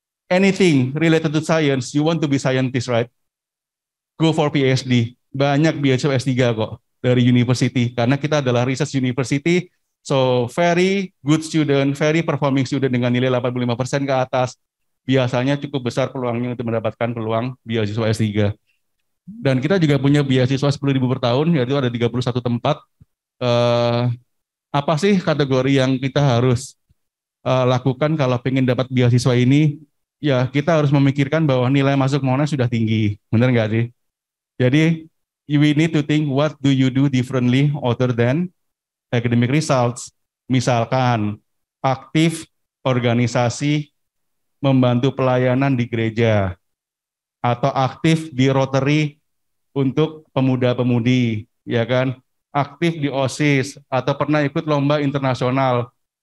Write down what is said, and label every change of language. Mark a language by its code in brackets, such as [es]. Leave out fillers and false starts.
[en] anything related to science, you want to be scientist, right? Go for PhD. [id] Banyak beasiswa S3 kok dari university, karena kita adalah research university, [en] so very good student, very performing student [id] dengan nilai 85% ke atas, biasanya cukup besar peluangnya untuk mendapatkan peluang beasiswa S3. Dan kita juga punya beasiswa 10.000 per tahun, yaitu ada 31 tempat. Apa sih kategori yang kita harus lakukan kalau ingin dapat beasiswa ini? Ya, kita harus memikirkan bahwa nilai masuk Monash sudah tinggi, benar nggak sih? Jadi, [en] we need to think what do you do differently other than academic results. [id] Misalkan, aktif organisasi membantu pelayanan di gereja, atau aktif di Rotary untuk pemuda-pemudi, ya kan? Aktif di OSIS, atau pernah ikut lomba internasional.